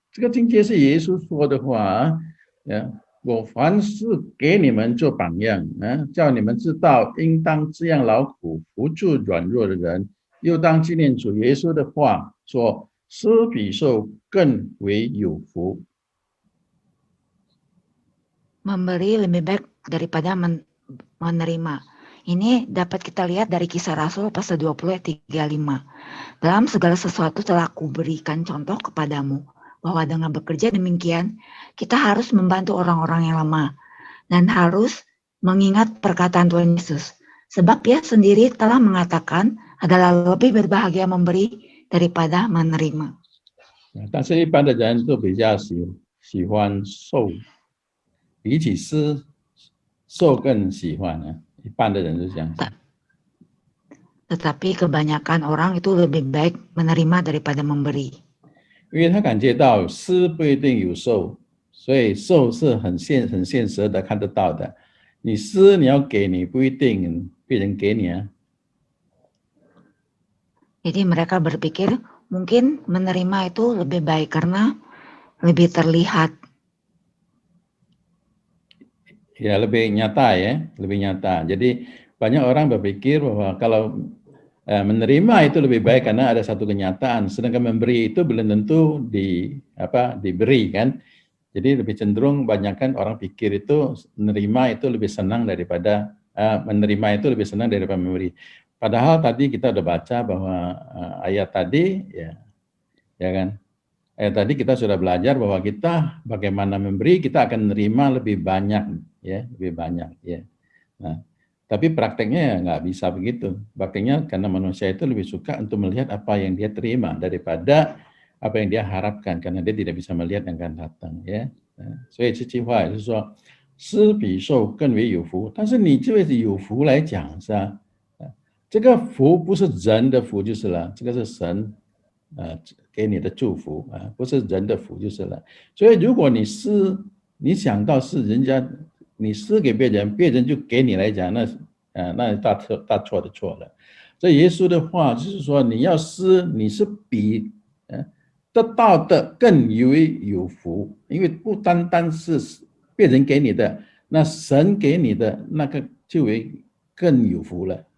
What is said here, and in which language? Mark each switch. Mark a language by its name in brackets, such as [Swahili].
[Chinese] 这个境界是耶稣说的话我凡事给你们做榜样叫你们知道应当这样劳苦扶助软弱的人，又当纪念主耶稣的话说，施比受更为有福。 [Indonesian] Memberi lebih baik daripada menerima. Ini dapat kita lihat dari Kisah Rasul pasal 20 ayat 35. Dalam segala sesuatu telah kuberikan contoh kepadamu, bahwa dengan bekerja demikian, kita harus membantu orang-orang yang lemah dan harus mengingat perkataan Tuhan Yesus. Sebab Dia sendiri telah mengatakan adalah lebih berbahagia memberi daripada menerima. [Chinese] 但是一般的人都比较喜欢受，比起施，受更喜欢一般的人是这样。 [Indonesian] Tetapi kebanyakan orang itu lebih baik menerima daripada memberi. [Chinese] 因为他感觉到施不一定有受，所以受是很现实的看得到的。你施你要给你不一定别人给你 [Indonesian] Jadi mereka berpikir mungkin menerima itu lebih baik karena lebih terlihat. Ya lebih nyata lebih nyata. Jadi banyak orang berpikir bahwa kalau menerima itu lebih baik karena ada satu kenyataan, sedangkan memberi itu belum tentu diberi kan. Jadi lebih cenderung banyakkan orang pikir itu menerima itu lebih senang daripada menerima itu lebih senang daripada memberi. Padahal tadi kita udah baca bahwa ayat tadi ya kan. Ayat tadi kita sudah belajar bahwa kita bagaimana memberi kita akan menerima lebih banyak lebih banyak Nah, tapi prakteknya nggak bisa begitu. Prakteknya karena manusia itu lebih suka untuk melihat apa yang dia terima daripada apa yang dia harapkan, karena dia tidak bisa melihat yang akan datang [Chinese] 所以这句话也就是说，施比受更为有福。但是你这位是有福来讲是吧？这个福不是人的福就是了，这个是神给你的祝福不是人的福就是了。所以如果你想到是人家。你施给别人，别人就给你来讲，那大错的错了。所以耶稣的话就是说，你要施，你是比得到的更为有福，因为不单单是别人给你的，那神给你的那个就为更有福了